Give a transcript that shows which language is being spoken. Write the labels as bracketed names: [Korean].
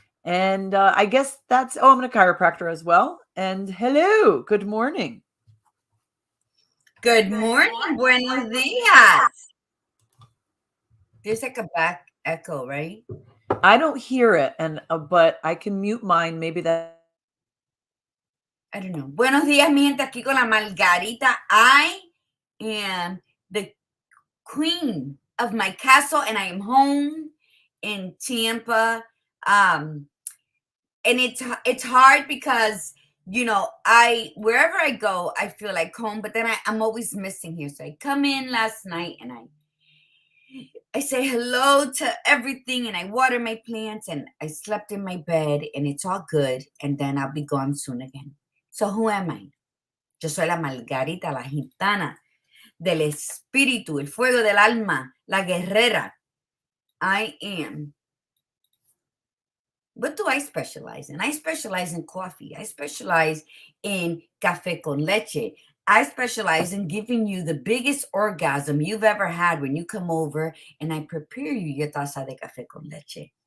[English] And I guess I'm a chiropractor as well. And hello, good morning. Good morning, [Spanish] buenos dias. [English] There's like a back echo, right? I don't hear it, and but I can mute mine. Maybe that. I don't know. [Spanish] Buenos dias, mi gente, aquí con la Margarita. [English] I am the queen of my castle, and I am home in Tampa. And it's hard because wherever I go, I feel like home, but then I'm always missing here. So I come in last night and I say hello to everything and I water my plants and I slept in my bed and it's all good. And then I'll be gone soon again. So who am I? [Spanish] Yo soy la Margarita, la gitana, del espíritu, el fuego del alma, la guerrera. [English] I am. What do I specialize in? I specialize in coffee. I specialize in café con leche. I specialize in giving you the biggest orgasm you've ever had when you come over and I prepare you your [Spanish] taza de café con leche.